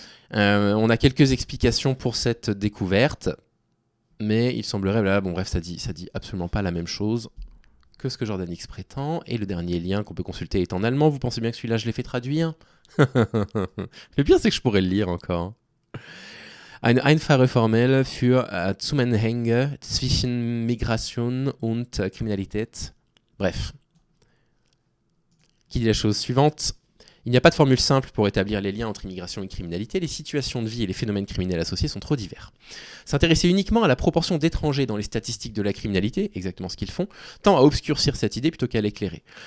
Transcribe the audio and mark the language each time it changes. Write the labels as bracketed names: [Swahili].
[French] On a quelques explications pour cette découverte, mais il semblerait, ça dit absolument pas la même chose que ce que Jordan X prétend. Et le dernier lien qu'on peut consulter est en allemand. Vous pensez bien que celui-là, je l'ai fait traduire? Le pire, c'est que je pourrais le lire encore. [German] Eine einfache Formel für Zusammenhänge zwischen Migration und Kriminalität. [French] Bref. Qui dit la chose suivante? Il n'y a pas de formule simple pour établir les liens entre immigration et criminalité. Les situations de vie et les phénomènes criminels associés sont trop divers. S'intéresser uniquement à la proportion d'étrangers dans les statistiques de la criminalité, exactement ce qu'ils font, tend à obscurcir cette idée plutôt qu'à l'éclairer.